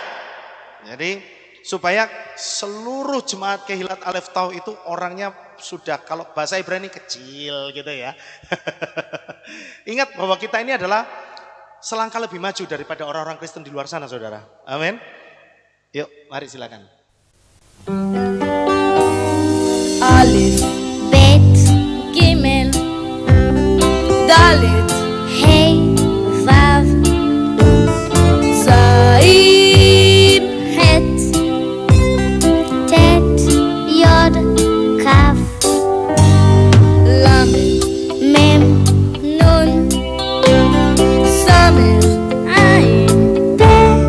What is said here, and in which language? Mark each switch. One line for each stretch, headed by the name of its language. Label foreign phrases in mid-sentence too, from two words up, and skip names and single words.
Indonesian: Jadi supaya seluruh jemaat Kehilat Alef Tau itu orangnya sudah kalau bahasa Ibrani kecil gitu ya. Ingat bahwa kita ini adalah selangkah lebih maju daripada orang-orang Kristen di luar sana saudara. Amin. Yuk, mari silakan.
Hebrew: Alif, בית, גימל, דלת, הא, וו, זין, חית, טית, יוד, כף, למד, מם, נון, סמך, עין, פא,